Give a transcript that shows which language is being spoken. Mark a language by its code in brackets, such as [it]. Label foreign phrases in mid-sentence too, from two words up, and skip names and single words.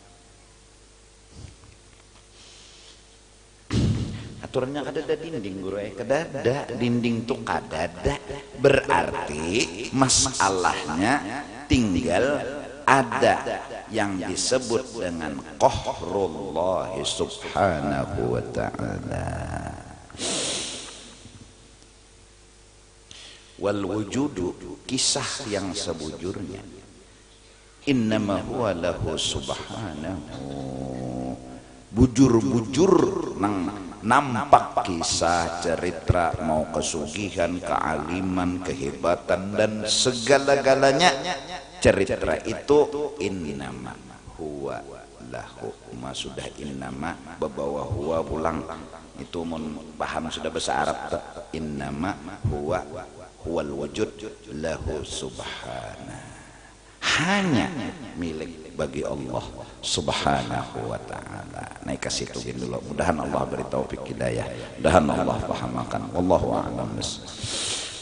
[bjn] Aturannya kadada dinding guru kadada dinding tuh kadada, berarti masalahnya tinggal ada yang disebut dengan qahrullah [ar] subhanahu wa ta'ala. Wal wujudu, [bjn] kisah yang sebujurnya, [ar] innama huwa lahu subhanahu, [bjn] bujur-bujur nang nampak kisah cerita mau kesugihan, kealiman, kehebatan dan segala-galanya. Cerita itu [ar] innama huwa lahu, [bjn] sudah innama bawa huwa pulang itu mun paham sudah bahasa Arab tak? [ar] Innama huwa huwal wujud lahu subhana, [id] hanya milik bagi Allah [ar] subhanahu wa ta'ala. [bjn] Naik kasih tugin dulu, mudahan Allah beri taufik hidayah, mudahan Allah pahamkan. [ar] Wallahu a'lam.